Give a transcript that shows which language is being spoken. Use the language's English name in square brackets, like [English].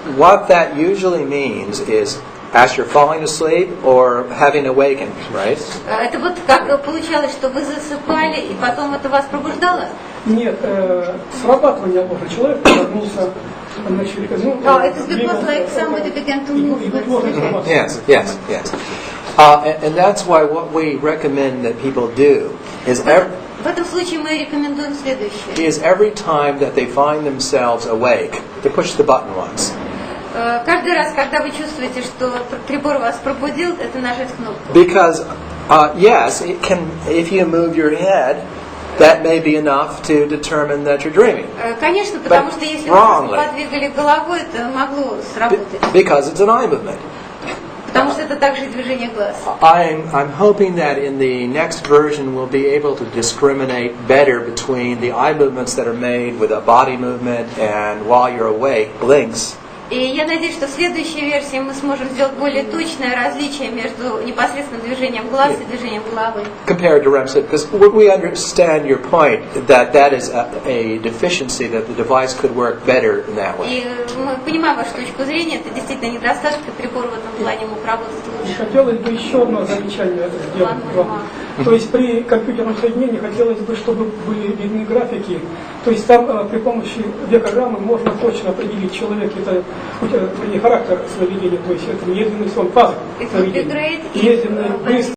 [English] What that usually means is as you're falling asleep or having awakened, right? [Russian] Это вот как получалось, что вы засыпали и потом это вас пробуждало? Нет, срабатывание ложного человека вернулся. [English] It is because like somebody began to move. Yes. And that's why what we recommend that people do is [Russian] в этом случае мы рекомендуем следующее. [English] Is every time that they find themselves awake, to push the button once. [Russian] Каждый раз, когда вы чувствуете, что прибор вас пробудил, это нажать кнопку. [English] Because yes, it can. If you move your head, that may be enough to determine that you're dreaming. [Russian] Конечно, потому что если вы подвигали головой, это могло сработать. [English] Because it's an eye movement. [Russian] Потому что это также движение глаз. [English] I'm hoping that in the next version we'll be able to discriminate better between the eye movements that are made with a body movement and while you're awake blinks. [Russian] И я надеюсь, что в следующей версии мы сможем сделать более точное различие между непосредственным движением глаз и движением головы. [English] Compared to REM sleep, because we understand your point that that is a deficiency, that the device could work better in that way. [Russian] И мы понимаем вашу точку зрения, это действительно недостаток, и прибор в этом плане мог работать лучше. Хотелось бы еще одно замечание сделать. То есть при компьютерном соединении хотелось бы, чтобы были видны графики. То есть там при помощи векограммы можно точно определить человек, это характер сновидения, то есть это медленный сон, фаза сновидения. Медленный, быстрый.